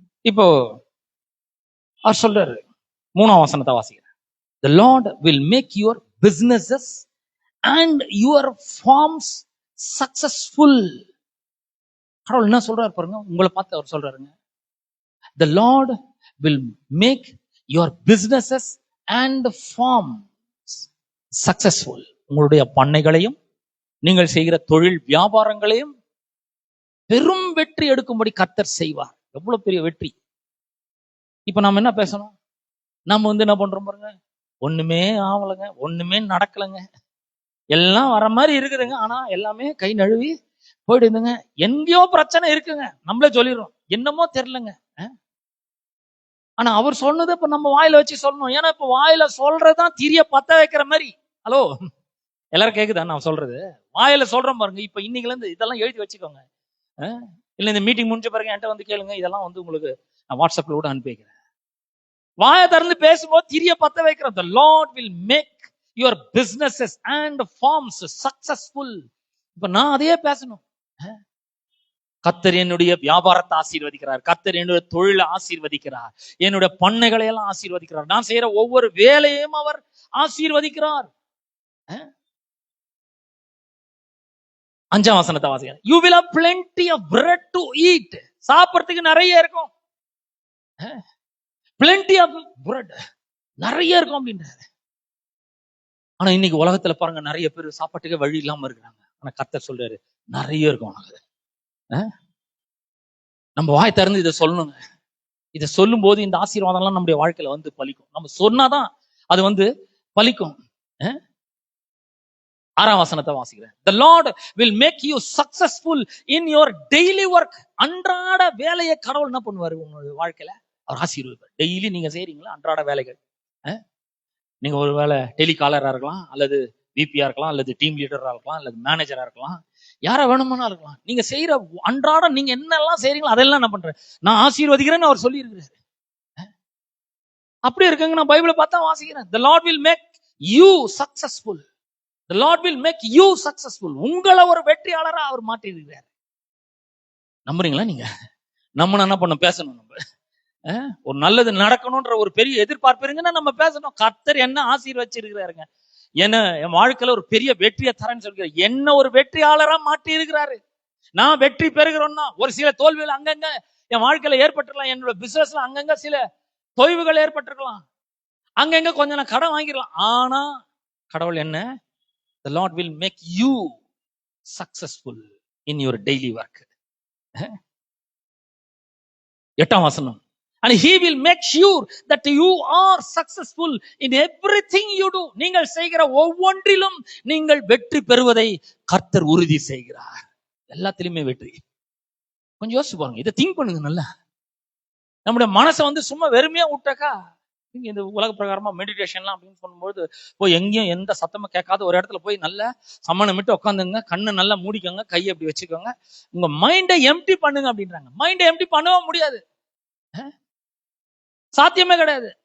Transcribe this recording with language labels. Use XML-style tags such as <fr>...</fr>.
<ta>இப்போ அவர் சொல்றாரு, 3ஆம் வசனத்தை வாசிக்கிறேன்.</ta> <en>The Lord will make your businesses and your farms successful.</en> <ta>கடவுள் என்ன சொல்றாரு பாருங்க, உங்களை பார்த்து அவர் சொல்றாருங்க.</ta> <en>The Lord will make your businesses and farms successful.</en> <ta>உங்களுடைய பண்ணைகளையும் நீங்கள் செய்கிற தொழில் வியாபாரங்களையும் பெரும் வெற்றி எடுக்கும்படி கர்த்தர் செய்வார். எவ்வளவு பெரிய வெற்றி. இப்ப நாம என்ன பேசணும்? நம்ம வந்து என்ன பண்றோம் பாருங்க, ஒண்ணுமே ஆகலைங்க, ஒண்ணுமே நடக்கலைங்க, எல்லாம் வர மாதிரி இருக்குதுங்க, ஆனா எல்லாமே கை நழுவி போயிடுதுங்க. எங்கேயோ பிரச்சனை இருக்குங்க, நம்மளே சொல்லிடுறோம், என்னமோ தெரியலங்க. ஆனா அவர் சொன்னதை இப்ப நம்ம வாயில வச்சு சொல்லணும். ஏன்னா இப்ப வாயில சொல்றதுதான் திரிய பத்த வைக்கிற மாதிரி. ஹலோ, எல்லாரும் கேக்குதா நான் சொல்றது? வாயில சொல்றோம் பாருங்க. இப்ப இன்னைக்குல இருந்து இதெல்லாம் எழுதி வச்சுக்கோங்க. இல்ல இந்த மீட்டிங் முடிஞ்ச பிறகு என்கிட்ட வந்து கேளுங்க. இதெல்லாம் வந்து உங்களுக்கு நான் வாட்ஸ்அப்ல கூட அனுப்பி வைக்கிறேன். வாயை திறந்து பேசும்போது திரிய பத்த வைக்கிறோம்.</ta> <en>The Lord will make your businesses and farms successful.</en> <ta>இப்ப நான் அதையே பேசணும். கர்த்தர் என்னுடைய வியாபாரத்தை ஆசீர்வதிக்கிறார், கர்த்தர் என்னுடைய தொழிலை ஆசீர்வதிக்கிறார், என்னுடைய பண்ணைகளை எல்லாம் ஆசீர்வதிக்கிறார், நான் செய்யற ஒவ்வொரு வேலையும் அவர் ஆசீர்வதிக்கிறார். 5ஆம் வசனத்தை வாசிக்கிறேன்.</ta> <en>You will have plenty of bread to eat.</en> <ta>சாப்பிடுறதுக்கு நிறைய இருக்கும்.</ta> <en>plenty of bread,</en> <ta>நிறைய இருக்கும் அப்படின்றாரு. ஆனா இன்னைக்கு உலகத்துல பாருங்க, நிறைய பேர் சாப்பாட்டுக்கே வழி இல்லாம இருக்கிறாங்க. ஆனா கர்த்தர் சொல்றாரு நிறைய இருக்கும் உனக்கு. நம்ம வாய் திறந்து இதை சொல்லணுங்க. இதை சொல்லும் போது இந்த ஆசீர்வாதம் எல்லாம் நம்முடைய வாழ்க்கையில வந்து பலிக்கும். நம்ம சொன்னாதான் அது வந்து பலிக்கும். 6ஆம் வசனத்தை வாசிக்கிறேன்.</ta> <en>The Lord will make you successful in your daily work.</en> <ta>அன்றாட வேலையை கடவுள் என்ன பண்ணுவாரு உங்களுடைய வாழ்க்கையில? அவர் ஆசீர்வதிப்பார். டெய்லி நீங்க செய்யறீங்களா அன்றாட வேலைகள்? நீங்க ஒரு வேலை டெலிகாலரா இருக்கலாம், அல்லது விபியா இருக்கலாம், அல்லது டீம் லீடரா இருக்கலாம், அல்லது மேனேஜரா இருக்கலாம், யாரா வேணுமானா இருக்கலாம். நீங்க செய்யற அன்றாட நீங்க என்னெல்லாம் செய்யறீங்களோ அதெல்லாம் என்ன பண்றேன் நான் ஆசீர்வதிக்கிறேன்னு அவர் சொல்லி இருக்கிறாரு. அப்படி இருக்குங்க. நான் பைபிளை பார்த்தா வாசிக்கிறேன்.</ta> <en>The Lord will make you successful. The Lord will make you successful.</en> <ta>உங்களை ஒரு வெற்றியாளரா அவர் மாற்றி இருக்கிறார். நம்புறீங்களா நீங்க? நம்ம என்ன பண்ண பேசணும். நம்ம ஒரு நல்லது நடக்கணும்ன்ற ஒரு பெரிய எதிர்பார்ப்பு இருங்கன்னா நம்ம பேசணும். கர்த்தர் என்ன ஆசீர்வச்சிருக்கிறாருங்க, என்ன என் வாழ்க்கையில ஒரு பெரிய வெற்றியை தரேன்னு சொல்கிறார். என்ன ஒரு வெற்றியாளரா மாற்றி இருக்கிறாரு. நான் வெற்றி பெறுகிறோம்னா ஒரு சில தோல்விகள் அங்கங்க என் வாழ்க்கையில ஏற்பட்டிருக்கலாம், என்னோட பிசினஸ்ல அங்கங்க சில தொய்வுகள் ஏற்பட்டிருக்கலாம், அங்கங்க கொஞ்சம் நான் கடன் வாங்கிடலாம். ஆனா கடவுள் என்ன,</ta> <en>The Lord will make you successful in your daily work.</en> <ta>8ஆம் வசனம்.</ta> <en>And he will make sure that you are successful in everything you do.</en> <ta>நீங்கள் செய்கிற ஒவ்வொன்றிலும் நீங்கள் வெற்றி பெறுவதை கர்த்தர் உறுதி செய்கிறார். எல்லாத்திலுமே வெற்றி. கொஞ்சம் யோசிச்சு பாருங்க, இதை திங்க் பண்ணுங்க நல்லா. நம்முடைய மனசை வந்து சும்மா வெறுமையா விட்டாக்கா, இந்த உலக பிரகாரமா மெடிடேஷன்லாம் அப்படின்னு சொல்லும்போது போய் எங்கேயும் எந்த சத்தமும் கேட்காத ஒரு இடத்துல போய் நல்லா சமணமிட்டு உட்காந்துங்க, கண்ணை நல்லா மூடிக்கோங்க, கையை அப்படி வச்சுக்கோங்க, உங்க மைண்டை எம்டி பண்ணுங்க அப்படின்றாங்க. மைண்டை எம்டி பண்ணவும் முடியாது, சாத்தியமே கிடையாது.</ta>